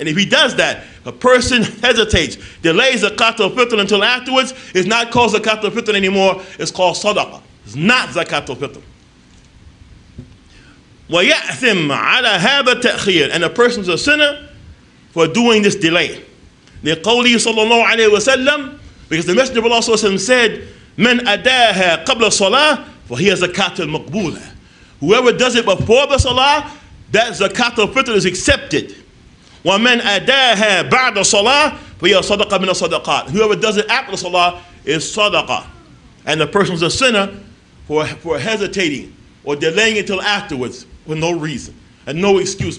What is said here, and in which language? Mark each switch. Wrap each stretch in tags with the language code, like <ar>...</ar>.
<en>And if he does that, a person hesitates, delays Zakaatul Fitr until afterwards, it's not called Zakaatul Fitr anymore, it's called Sadaqah. It's not Zakaatul Fitr.</en> <ar>وَيَأْثِمْ عَلَى هَذَا التَّأْخِيرِ.</ar> <en>And a person's a sinner for doing this delay.</en> <ar>لِقَوْلِهِ صَلَّى اللَّهُ عَلَيْهِ وَسَلَّمَ,</ar> <en>because the Messenger of Allah said,</en> <ar>مَنْ أَدَاهَا قَبْلَ الصَّلَاةِ فَهِيَ زَكَاةٌ مَقْبُولَةٌ.</ar> <en>Whoever does it before the salah, that Zakaatul Fitr is accepted.</en> <ar>وَمَنْ أَدَاهَا بَعْدَ الصَّلَاةِ فَهِيَ صَدَقَةٌ مِنَ الصَّدَقَاتِ.</ar> <en>Whoever does it after the salah is sadaqah. And the person's a sinner for hesitating or delaying it till afterwards for no reason and no excuse.</en>